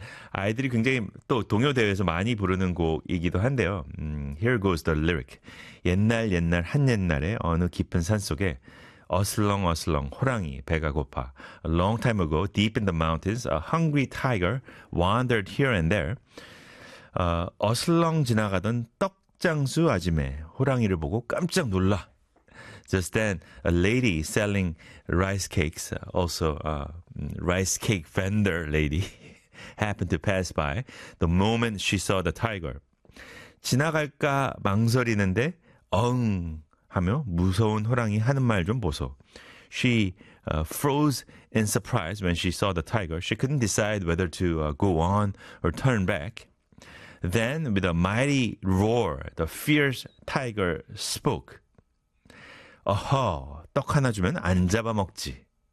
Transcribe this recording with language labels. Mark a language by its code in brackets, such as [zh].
[ko] 아이들이 굉장히 또 동요 대회에서 많이 부르는 곡이기도 한데요. [en] Here goes the lyric. [ko] 옛날 옛날 한 옛날에 어느 깊은 산 속에 어슬렁 어슬렁 호랑이 배가 고파. [en] A long time ago, deep in the mountains, a hungry tiger wandered here and there. [ko] 어슬렁 지나가던 떡장수 아줌매 호랑이를 보고 깜짝 놀라. [en] Just then, a lady selling rice cakes, also a rice cake vendor lady, happened to pass by the moment she saw the tiger. [ko] 지나갈까 망설이는데, 엉 하며 무서운 호랑이 하는 말 좀 보소. [en] She froze in surprise when she saw the tiger. She couldn't decide whether to go on or turn back. Then, with a mighty roar, the fierce tiger spoke. [ko] 어허, 떡 하나 주면 안 잡아먹지.